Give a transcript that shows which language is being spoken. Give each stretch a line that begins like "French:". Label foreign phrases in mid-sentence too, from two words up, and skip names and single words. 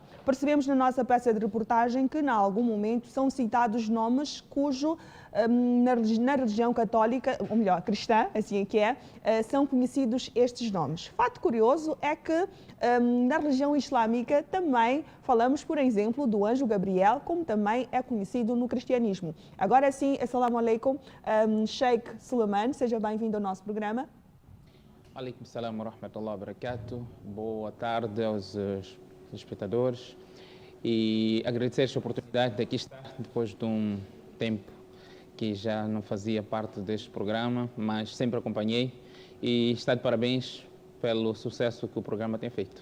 Portuguese: Percebemos na nossa peça de reportagem que, em algum momento, são citados nomes cujo na religião católica, ou melhor, cristã, assim é que é, são conhecidos estes nomes. Fato curioso é que na religião islâmica também falamos, por exemplo, do anjo Gabriel, como também é conhecido no cristianismo. Agora sim,
Arabic: السلام عليكم, Sheikh Suleiman,
Portuguese: seja bem-vindo ao nosso programa.
Arabic: وعليكم السلام ورحمة الله وبركاته.
Portuguese: Boa tarde aos espectadores e agradecer esta oportunidade de aqui estar depois de um tempo que já não fazia parte deste programa, mas sempre acompanhei e está de parabéns pelo sucesso que o programa tem feito.